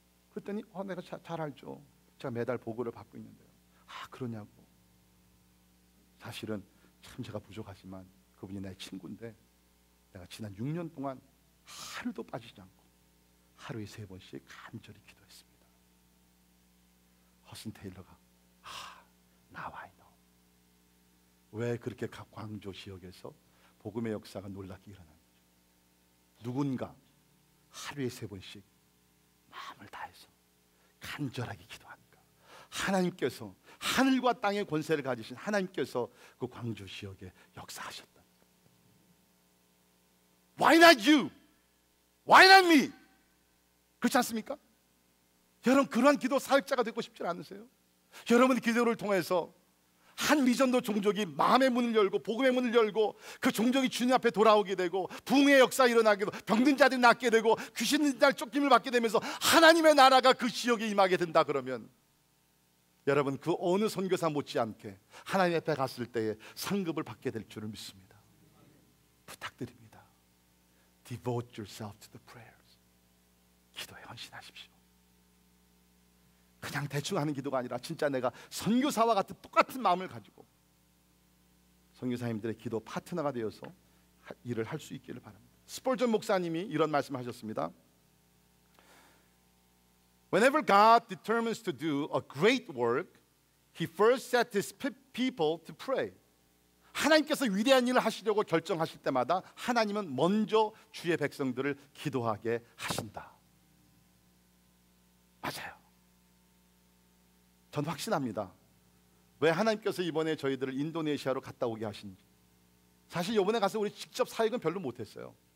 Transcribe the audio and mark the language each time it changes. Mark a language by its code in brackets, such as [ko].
[ko] 그랬더니 내가 잘 알죠. 제가 매달 보고를 받고 있는데요. 그러냐고. 사실은 참 제가 부족하지만 그분이 내 친구인데 내가 지난 6년 동안 하루도 빠지지 않고 하루에 3번씩 간절히 기도했습니다. [en] 허슨 테일러가 Now I know. [ko] 왜 그렇게 광조 지역에서 복음의 역사가 놀랍게 일어나는 거죠. 누군가 하루에 3번씩 마음을 다해서 간절하게 기도하니까 하나님께서, 하늘과 땅의 권세를 가지신 하나님께서 그 광주 지역에 역사하셨다. [en] Why not you? Why not me? [ko] 그렇지 않습니까? 여러분, 그러한 기도 사역자가 되고 싶지 않으세요? 여러분의 기도를 통해서 한 미전도 종족이 마음의 문을 열고 복음의 문을 열고 그 종족이 주님 앞에 돌아오게 되고 부흥의 역사 일어나게 되고 병든 자들이 낫게 되고 귀신 들린 자 쫓김을 받게 되면서 하나님의 나라가 그 지역에 임하게 된다 그러면, 여러분, 그 어느 선교사 못지않게 하나님 앞에 갔을 때에 상급을 받게 될 줄을 믿습니다. 부탁드립니다. [en] Devote yourself to the prayers. [ko] 기도에 헌신하십시오. 그냥 대충 하는 기도가 아니라 진짜 내가 선교사와 같은 똑같은 마음을 가지고 선교사님들의 기도 파트너가 되어서 일을 할 수 있기를 바랍니다. 스펄전 목사님이 이런 말씀을 하셨습니다. [en] Whenever God determines to do a great work, He first sets His people to pray. [ko] 하나님께서 위대한 일을 하시려고 결정하실 때마다 하나님은 먼저 주의 백성들을 기도하게 하신다. 맞아요. 전 확신합니다. 왜 하나님께서 이번에 저희들을 인도네시아로 갔다 오게 하신지. 사실 이번에 가서 우리 직접 사역은 별로 못했어요.